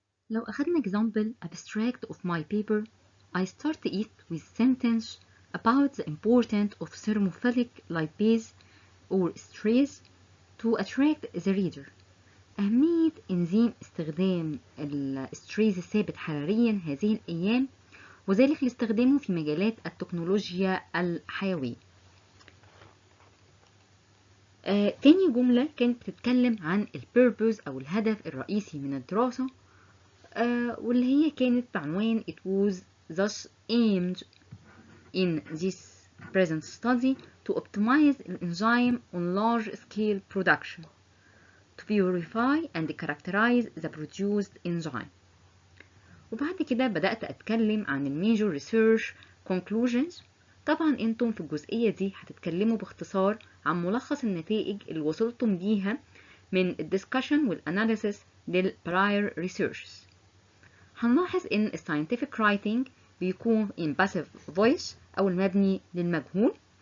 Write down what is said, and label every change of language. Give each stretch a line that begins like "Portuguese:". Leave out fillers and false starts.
Arabic: لو اخدنا
English: example abstract of my paper, I start it with sentence about the importance of thermophilic lipase or esterase to attract the reader.
Arabic: أهمية إنزيم استخدام الاستريز الثابت حراريا هذه الأيام، وذلك لاستخدامه في مجالات التكنولوجيا الحيوية. تاني جملة كانت بتتكلم عن البيربوز أو الهدف الرئيسي من الدراسة، واللي هي كانت بعنوان
English: It was thus aimed in this present study to optimize the enzyme on large scale production to purify and characterize the produced enzyme.
Arabic: وبعد كده بدأت أتكلم عن الميجور research conclusions. طبعا انتم في الجزئية دي هتتكلموا باختصار عن ملخص النتائج اللي وصلتم بيها من الدiscussion والاناليسيس للprior researches. هنلاحظ ان scientific writing بيكون
English: in passive voice
Arabic: او المبني للمجهول.